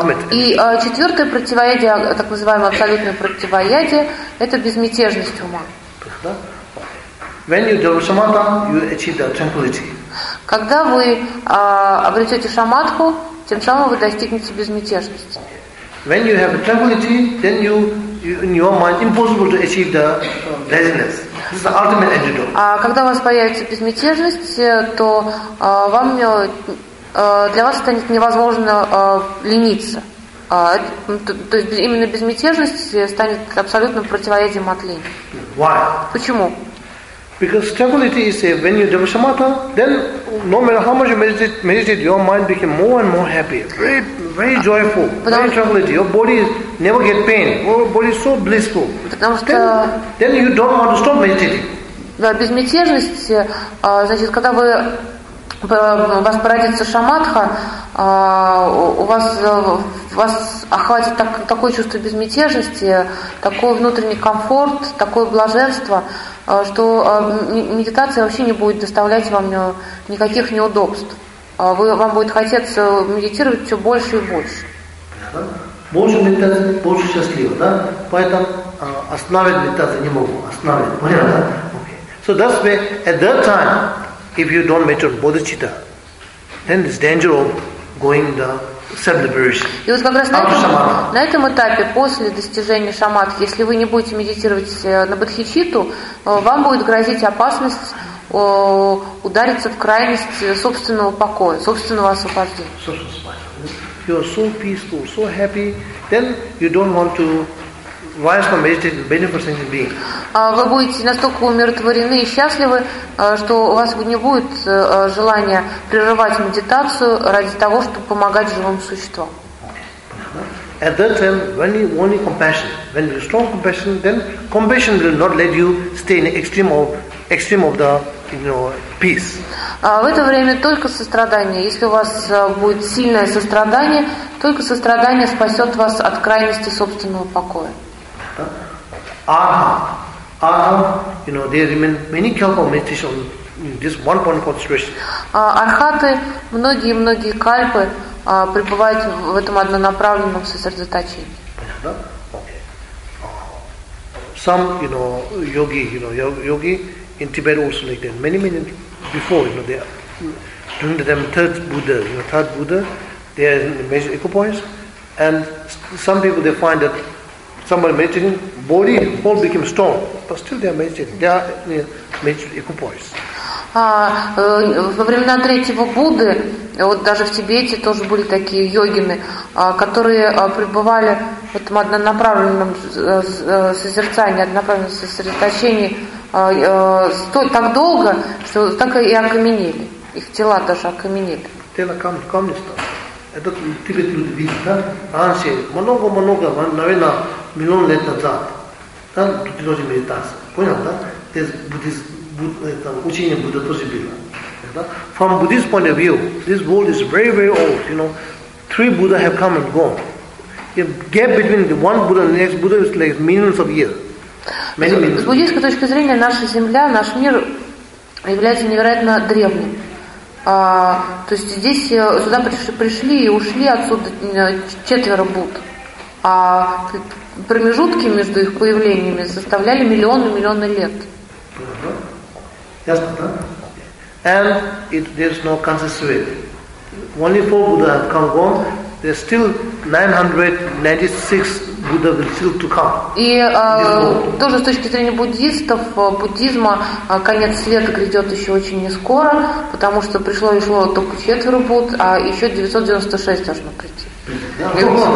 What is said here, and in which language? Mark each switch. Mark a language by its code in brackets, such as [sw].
[ru] И четвертое противоядие, так называемое абсолютное противоядие, это безмятежность ума. [en] When you develop samatha, you achieve the tranquility. [ru] Когда вы обретете шаматху, тем самым вы достигнете безмятежности. [en] When you have a tranquility, then you, in your mind, impossible to achieve the laziness. This is the ultimate antidote. [ru] А когда у вас появится безмятежность, то вам для вас станет невозможно лениться. То есть именно безмятежность станет абсолютным противоядием от лени. [en] Why? [ru] Почему? [en] Because tranquility is a, when you develop samatha, then no matter how much you meditate, your mind became more and more happy, very, very joyful, very tranquility. Your body is, never get pain. Your body is so blissful. Then you don't want to stop meditating. [ru] Да, безмятежность, значит, когда вы у вас породится шамадха, у вас охватит такое чувство безмятежности, такой внутренний комфорт, такое блаженство, что медитация вообще не будет доставлять вам никаких неудобств. Вам будет хотеться медитировать все больше и больше. Больше медитации, больше счастливо, да? Поэтому остановить медитацию не могу. Остановить, понятно, да? [en] Okay. So that's why at that time, if you don't meditate bodhicitta, then it's danger of going the self-liberation. After samadhi. [ru] На этом этапе, после достижения самадхи, если вы не будете медитировать на бодхичитту, вам будет грозить опасность удариться в крайность собственного покоя, собственного освобождения. Собственного. [en] You are so peaceful, so happy, then you don't want to rise from meditation and benefit from the being. [ru] Вы будете настолько умиротворены и счастливы, что у вас не будет желания прерывать медитацию ради того, чтобы помогать живым существам. [en] At that time, when you only compassion, when you strong compassion, then compassion will not let you stay in extreme of the, you know, peace. [ru] В это время только сострадание. Если у вас будет сильное сострадание, только сострадание спасет вас от крайности собственного покоя. [en] Arham, you know, there remain many kalpa of meditation on this one point of concentration. [ru] Архаты, многие-многие кальпы пребывают в этом однонаправленном сосредоточении. [en] Some, you know, yogi in Tibet also like that. Many before, you know, they are during the time third Buddha, they are in major equipoise, and some people they find that somebody meditating, body all became stone, but still they are meditating. They are major equipoise. [ru] Во времена третьего Будды, вот даже в Тибете тоже были такие йогины, которые пребывали в этом однонаправленном созерцании, однонаправленном сосредоточении так долго, что так и окаменели. Их тела даже окаменели. Тело камни стало. Это Тибет люди видели, да? Раньше много, наверное, миллион лет назад. Там тут тоже медитация. Понял, да? Здесь буддизм. Учение Будды тоже было. [en] From Buddhist point of view, this world is very, very old. You know, three Buddha have come and gone. The gap between the one Buddha and the next Buddha is like millions of years. Many millions. [ru] С буддийской точки зрения, наша земля, наш мир является невероятно древним. То есть здесь сюда пришли и ушли отсюда четверо Будд. А промежутки между их появлениями составляли миллионы лет. [en] Yes, huh? And there is no consistency. Only four Buddha have come gone. There is still 996 Buddha will still to come. [ru] И тоже с точки зрения буддистов, буддизма, конец света грядет еще очень не скоро, потому что пришло и шло только четверо Будд, а еще 996 должно прийти.